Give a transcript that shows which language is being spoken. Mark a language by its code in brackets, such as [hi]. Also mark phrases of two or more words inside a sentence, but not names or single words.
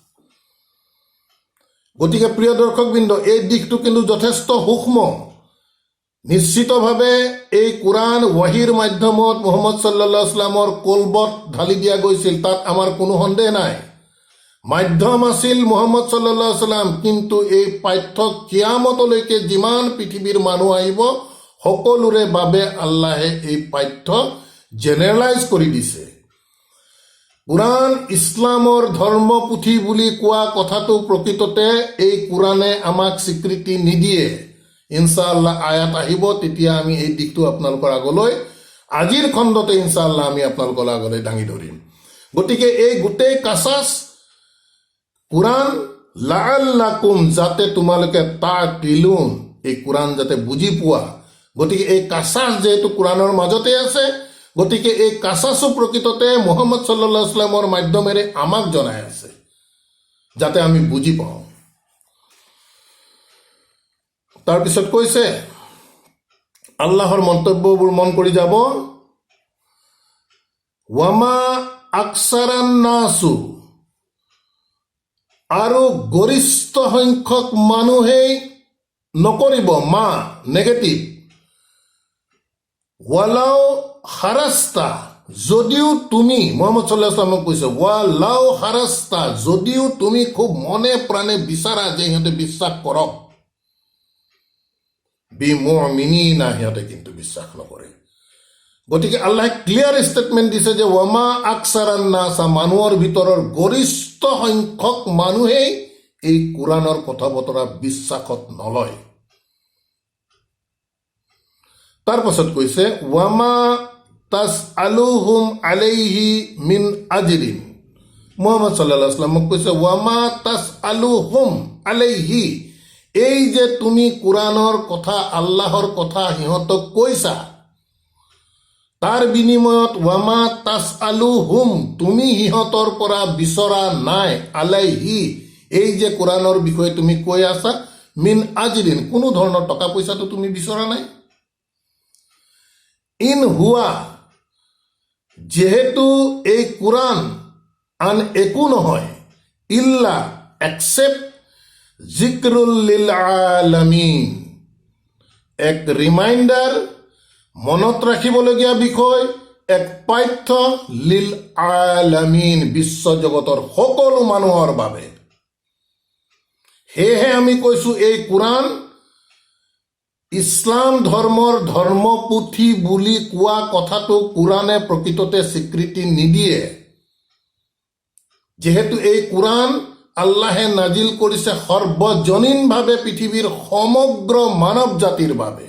[as] গতিকে প্ৰিয় দৰ্শকবৃন্দ, এই দিশটো কিন্তু যথেষ্ট সূক্ষ্ম। নিশ্চিতভাৱে এই কোৰাণ ৱাহিৰ মাধ্যমত মুহাম্মদ [ar] صلى الله عليه وسلم [as] কলবত ঢালি দিয়া গৈছিল, তাত আমাৰ কোনো সন্দেহ নাই। মাধ্যম আছিল মুহাম্মদ [ar] صلى الله عليه وسلم, [as] কিন্তু এই পাঠ্য কিয়ামতলৈকে যিমান পৃথিৱীৰ মানুহ আহিব সকলোৰে বাবে আল্লাহে এই পাঠ্য জেনেৰেলাইজ কৰি দিছে। কুৰাণ ইছলামৰ ধৰ্মপুথি বুলি কোৱা কথাটো প্ৰকৃততে এই কুৰাণে আমাক স্বীকৃতি নিদিয়ে। ইনশাআল্লাহ আয়াত আহিব, তেতিয়া আমি এই দিশটো আপোনালোকৰ আগলৈ আজিৰ খণ্ডতে ইনশাআল্লাহ আমি আপোনালোকৰ আগলৈ দাঙি ধৰিম। গতিকে এই গোটেই কাছাছ কুৰাণ লাআল্লাকুম, যাতে তোমালোকে তাকিলুন, এই কুৰাণ যাতে বুজি পোৱা। গতিকে এই কাছাছ যিহেতু কুৰাণৰ মাজতে আছে, গতিকে এই কাছাছো প্ৰকৃততে মুহাম্মদ [ar] صلى الله عليه وسلم [as] মাধ্যমেৰে আমাক জনাই আছে, যাতে আমি বুজি পাওঁ। তাৰপিছত কৈছে, আল্লাহৰ মন্তব্যবোৰ মন কৰি যাব। [ar] وما أكثر الناس, [as] আৰু গৰিষ্ঠ সংখ্যক মানুহেই নকৰিব, মা নেগেটিভ, [ar] ولو حرصت, [as] যদিও তুমি, মুহাম্মদ [ar] صلى الله عليه وسلم [as] কৈছে, [ar] ولو حرصت, [as] যদিও তুমি খুব মনে প্ৰাণে বিচাৰা যে সিহঁতে বিশ্বাস কৰক, বিমুমিনিনা, সিহঁতে কিন্তু বিশ্বাস নকৰে। গতিকে আল্লাহে [en] clear statement [as] দিছে যে [ar] وما أكثر الناس, [as] মানুহৰ ভিতৰৰ গৰিষ্ঠ সংখ্যক মানুহেই এই কুৰাণৰ কথা বতৰা বিশ্বাসত নলয়। তাৰ পাছত কৈছে [ar] وما تسألهم عليه من أجر, [as] মুহাম্মদ [ar] صلى الله عليه وسلم [as] কৈছে [ar] وما تسألهم عليه, [as] এই যে তুমি কুৰাণৰ কথা, আল্লাহৰ কথা সিহঁতক কৈছা, তাৰ বিনিময়ত [ar] وما تسألهم, [as] তুমি সিহঁতৰ পৰা বিচৰা নাই, আলাইহি, এই যে কুৰাণৰ বিষয়ে তুমি কৈ আছা, [ar] من أجر, [as] কোনো ধৰণৰ টকা পইচাটো তুমি বিচৰা নাই। [ar] إن هو, [as] যিহেতু এই কুৰাণ আন একো নহয়, [ar] ইল্লা এক্সেপ্ট ذكر للعالمين, [as] এক ৰিমাইণ্ডাৰ, মনত ৰাখিবলগীয়া বিষয়, এক পাঠ্য, [ar] للعالمين, [as] বিশ্বজগতৰ সকলো মানুহৰ বাবে। সেয়েহে আমি কৈছো এই কুৰাণ ইছলাম ধৰ্মৰ ধৰ্মপুথি বুলি কোৱা কথাটো কুৰাণে প্ৰকৃততে স্বীকৃতি নিদিয়ে, যিহেতু এই কুৰাণ আল্লাহে নাজিল কৰিছে সৰ্বজনীনভাৱে পৃথিৱীৰ সমগ্ৰ মানৱ জাতিৰ বাবে।